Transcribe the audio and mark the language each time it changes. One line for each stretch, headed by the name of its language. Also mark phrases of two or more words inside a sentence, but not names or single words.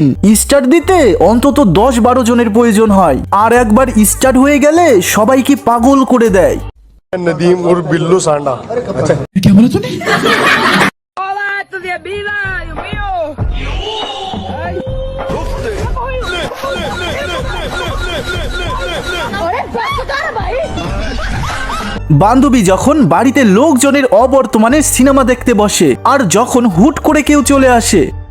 Bangla: স্টার্ট দিতে অন্তত 10-12 জনের প্রয়োজন হয়, আর একবার স্টার্ট হয়ে গেলে সবাইকে পাগল করে দেয়।
Hindi: नदीम और बिल्लू सांडा। अच्छा क्या बोला तूने?
Bangla: বান্ধবী যখন বাড়িতে লোকজনের অবর্তমানে সিনেমা দেখতে বসে, আর যখন হুট করে কেউ চলে আসে,